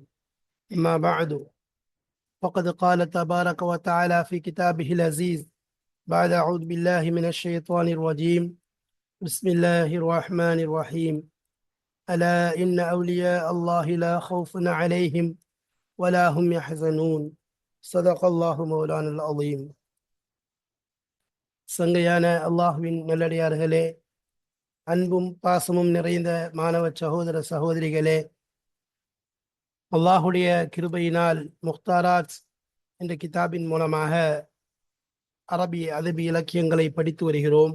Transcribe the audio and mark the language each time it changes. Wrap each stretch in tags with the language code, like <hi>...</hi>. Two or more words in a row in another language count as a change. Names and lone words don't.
<ar>أما بعد، فقد قال تبارك وتعالى في كتابه العزيز بعد أعوذ بالله من الشيطان الرجيم. بسم الله الرحمن الرحيم. ألا إن أولياء الله لا خوف عليهم ولا هم يحزنون. صدق الله مولانا العظيم.</ar> <ta>சங்கையான அல்லாஹுவின் நல்லடியார்களே, அன்பும் பாசமும் நிறைந்த மாணவ சகோதர சகோதரிகளே, அல்லாஹுடைய கிருபையினால் முக்தாராத் என்ற கிதாபின் மூலமாக</ta> <ar>عربي أدبي</ar> <ta>இலக்கியங்களை படித்து வருகிறோம்.</ta>